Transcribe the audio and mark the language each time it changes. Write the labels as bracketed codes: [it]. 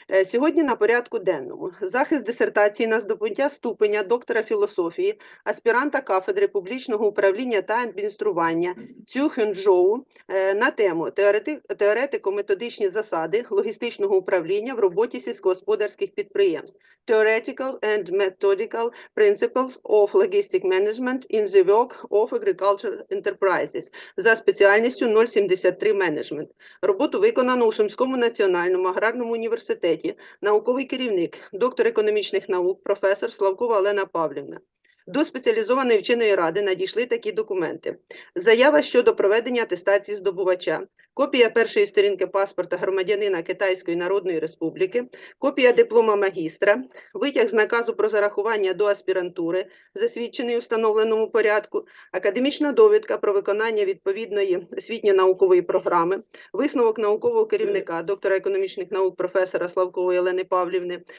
[uk] Сьогодні на порядку денному захист дисертації на здобуття ступеня доктора філософії, аспіранта кафедри публічного управління та адміністрування Цю Хунчжоу на тему «Теоретико-методичні засади логістичного управління в роботі сільськогосподарських підприємств. [en] Theoretical and Methodical Principles of Logistic Management in the Work of Agricultural Enterprises» [uk] за спеціальністю 073 менеджмент. Роботу виконано у Сумському національному аграрному університеті. Науковий керівник, доктор економічних наук, професор Славкова Олена Павлівна. До спеціалізованої вченої ради надійшли такі документи. Заява щодо проведення атестації здобувача, копія першої сторінки паспорта громадянина Китайської Народної Республіки, копія диплома магістра, витяг з наказу про зарахування до аспірантури, засвідчений у встановленому порядку, академічна довідка про виконання відповідної освітньо-наукової програми, висновок наукового керівника, доктора економічних наук, професора Славкової Олени Павлівни,